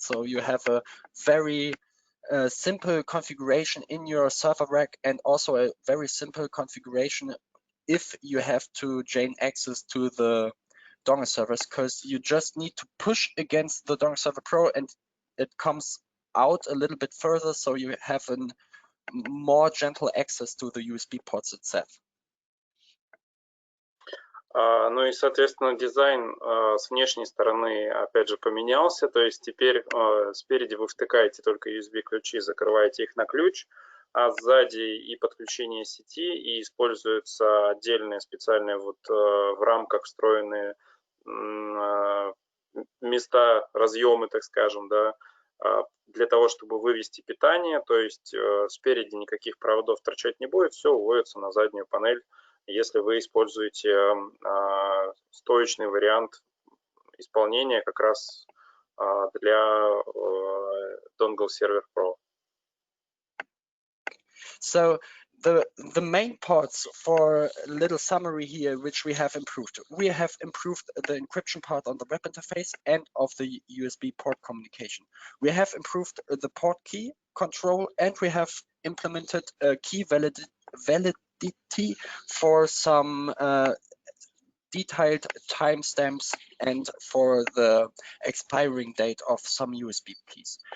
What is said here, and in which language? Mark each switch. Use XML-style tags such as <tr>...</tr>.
<en>So you have a very simple configuration in your server rack, and also a very simple configuration if you have to gain access to the Dongleservers, because you just need to push against the Dongleserver Pro and it comes out a little bit further, so you have a more gentle access to the USB ports itself.</en> <ru>Ну и, соответственно, дизайн с внешней стороны, опять же, поменялся. То есть теперь спереди вы втыкаете только USB-ключи, закрываете их на ключ, а сзади и подключение сети, и используются отдельные специальные вот в рамках встроенные места, разъемы, так скажем, да, для того, чтобы вывести питание. То есть спереди никаких проводов торчать не будет, все уводится на заднюю панель, если вы используете стоечный вариант исполнения как раз для Dongleserver Pro.</ru> <en>So the main parts, for a little summary here, which we have improved. We have improved the encryption part on the web interface and of the USB port communication. We have improved the port key control, and we have implemented a key validity for some detailed timestamps and for the expiring date of some USB keys.</en>